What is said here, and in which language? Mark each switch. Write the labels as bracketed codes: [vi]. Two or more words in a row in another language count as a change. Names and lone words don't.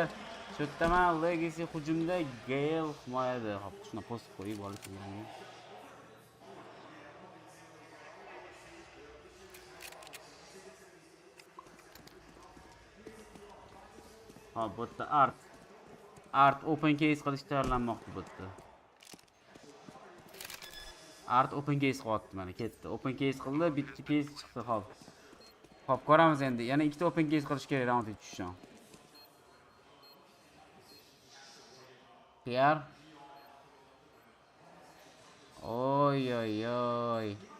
[uz] Shu yerdaman Legacy hujumda, Gale himoyada. Hop, shuna post qo'yib olib kelgan. Ha, bu yerda Art [en] open case [uz] qilish tayyorlanmoqda bu yerda. Art [en] open case [uz] qilyapti mana ketdi. [en] Open case [uz] qildi, bitta case chiqdi hop. Hop, ko'ramiz endi. Yana ikkita [en] open case [uz] qilish kerak raundga tushishdan. PR. Oy.